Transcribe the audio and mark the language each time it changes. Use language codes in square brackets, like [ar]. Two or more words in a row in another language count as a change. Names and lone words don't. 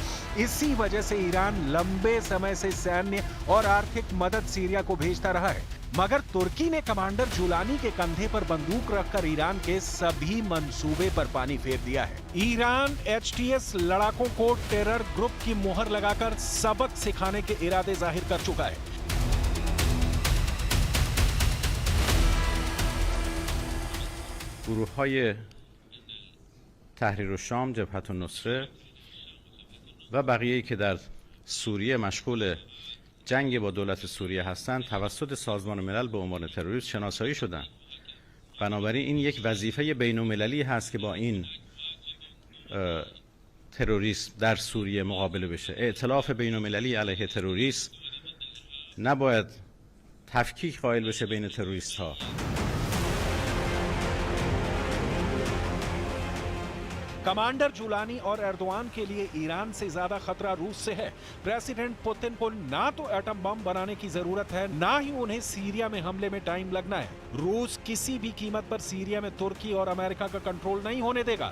[hi] इसी वजह से ईरान लंबे समय से सैन्य और आर्थिक मदद सीरिया को भेजता रहा है। मगर तुर्की ने कमांडर जुलानी के कंधे पर बंदूक रखकर ईरान के सभी मंसूबे पर पानी फेर दिया है। ईरान एचटीएस लड़ाकों को [en] terror group [hi] की मोहर लगाकर सबक सिखाने के इरादे जाहिर कर चुका है। [fa] گروه‌های تحریر الشام، جبهة النصره و بقیه‌ای که در سوریه مشغول جنگ با دولت سوریه هستند توسط سازمان ملل به عنوان تروریست شناسایی شدند. بنابراین این یک وظیفه بین‌المللی هست که با این تروریسم در سوریه مقابله بشه. ائتلاف بین‌المللی علیه تروریسم نباید تفکیک قائل بشه بین تروریست‌ها. [hi] कमांडर जुलानी और एर्दोआन के लिए ईरान से ज्यादा खतरा रूस से है। प्रेसिडेंट पुतिन को ना तो एटम बम बनाने की जरूरत है, ना ही उन्हें सीरिया में हमले में टाइम लगना है। रूस किसी भी कीमत पर सीरिया में तुर्की और अमेरिका का कंट्रोल नहीं होने देगा।